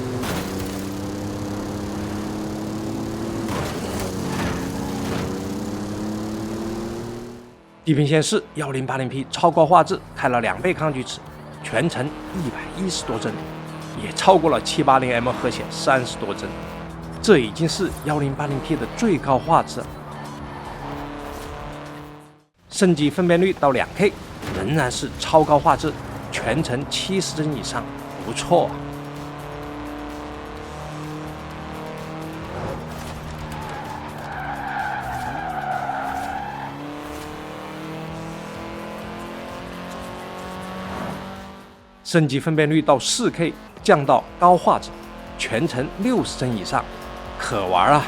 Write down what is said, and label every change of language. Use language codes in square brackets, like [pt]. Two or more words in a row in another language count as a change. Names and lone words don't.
[zh] 地平線4 1080p 超高畫質，開了2倍抗锯齒，全程110多幀，也超過了 780M 核顯30多幀，這已經是 1080p 的最高畫質了。升級分辨率到 2K，仍然是超高畫質， 全程70帧以上，不錯啊。升级分辨率到 4K， 降到高画质，全程60帧以上，可玩啊！